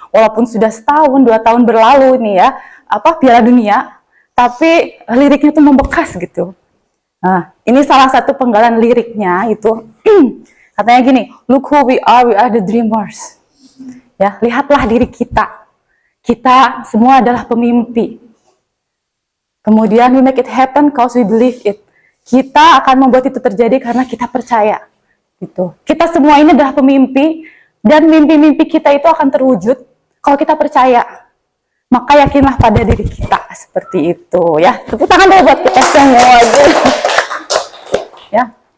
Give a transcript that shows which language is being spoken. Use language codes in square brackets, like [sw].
[id] Walaupun sudah setahun, 2 tahun berlalu nih ya, Piala Dunia, tapi liriknya tuh membekas gitu. Nah, ini salah satu penggalan liriknya itu katanya gini, [en] look who we are the dreamers. [id] Ya, lihatlah diri kita. Kita semua adalah pemimpi. Kemudian [en] we make it happen cause we believe it. [id] Kita akan membuat itu terjadi karena kita percaya. Gitu. Kita semua ini adalah pemimpi dan mimpi-mimpi kita itu akan terwujud kalau kita percaya. Maka yakinlah pada diri kita seperti itu ya. Tepuk tangan dulu buat kita semua. Ya.